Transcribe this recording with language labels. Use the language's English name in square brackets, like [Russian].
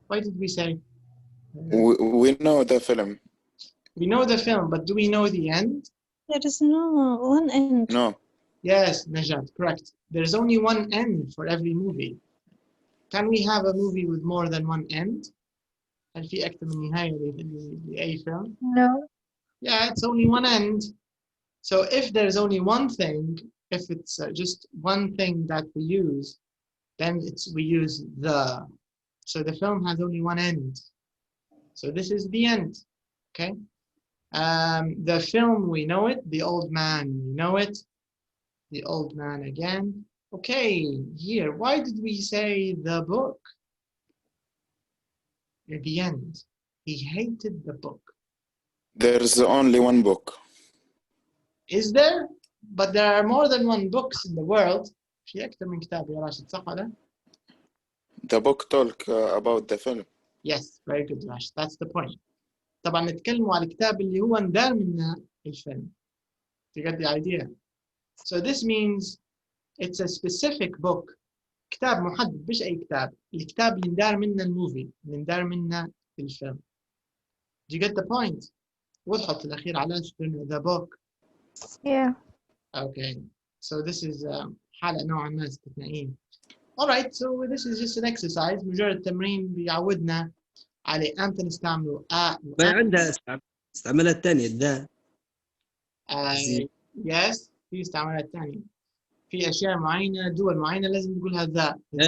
[English] Why did we say? We know the film. We know the film, but do we know the end? There is no one end. No. Yes, Najat, correct. There's only one end for every movie. Can we have a movie with more than one end? [Arabic] هل في أكثر من نهاية لأي film? [English] No. Yeah, it's only one end. So if there's only one thing, if it's just one thing that we use, then we use the. So the film has only one end. So this is the end. Okay. The film, we know it. The old man, we know it. The old man again. Okay, here, why did we say the book? At the end, he hated the book. There's only one book. Is there? But there are more than one books in the world. [Arabic] في أكثر من كتاب يا راشد صح ولا؟ [English] The book talk about the film. Yes, very good, Rashid. That's the point. [Arabic] طبعا نتكلم على الكتاب اللي هو ندار منه الفيلم. [English] You get the idea? So this means it's a specific book. [Arabic] كتاب محدد مش أي كتاب. الكتاب اللي ندار منه الموفي، اللي ندار منه الفيلم. [English] Do you get the point? [Arabic] وضحت في الأخير علاش [English] the book. Yeah. Okay. So this is [Arabic] حالة نوعا ما استثنائية. [English] Alright, so this is just an exercise. [Arabic] مجرد تمرين بيعودنا على أمتى نستعمله ما عندها استعمالات الثانية ذا. [English] Yes. [Arabic] في استعمالات ثانية. في أشياء معينة، دول معينة لازم نقولها ذا.